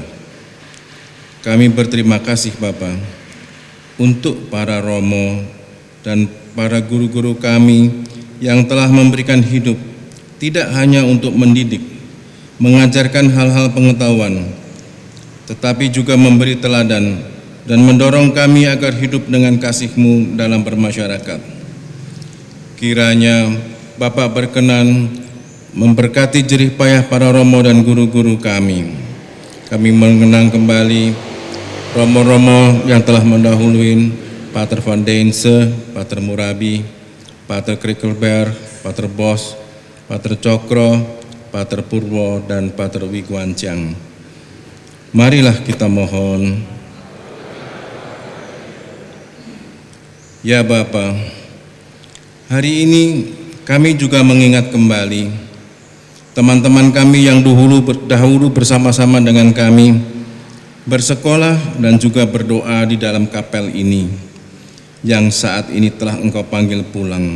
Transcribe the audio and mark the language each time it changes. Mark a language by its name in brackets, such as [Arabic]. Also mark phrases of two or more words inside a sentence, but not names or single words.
[Indonesian] Kami berterima kasih Bapa untuk para romo dan para guru-guru kami yang telah memberikan hidup tidak hanya untuk mendidik, mengajarkan hal-hal pengetahuan, tetapi juga memberi teladan dan mendorong kami agar hidup dengan kasih-Mu dalam bermasyarakat. Kiranya Bapak berkenan memberkati jerih payah para romo dan guru-guru kami. Kami mengenang kembali romo-romo yang telah mendahului, Pater Van Deense, Pater Murabi, Pater Krikelberg, Pater Bos, Pater Cokro, Pater Purwo, dan Pater Wigwancang. Marilah kita mohon. Ya Bapa, hari ini kami juga mengingat kembali teman-teman kami yang dahulu bersama-sama dengan kami bersekolah dan juga berdoa di dalam kapel ini, yang saat ini telah Engkau panggil pulang.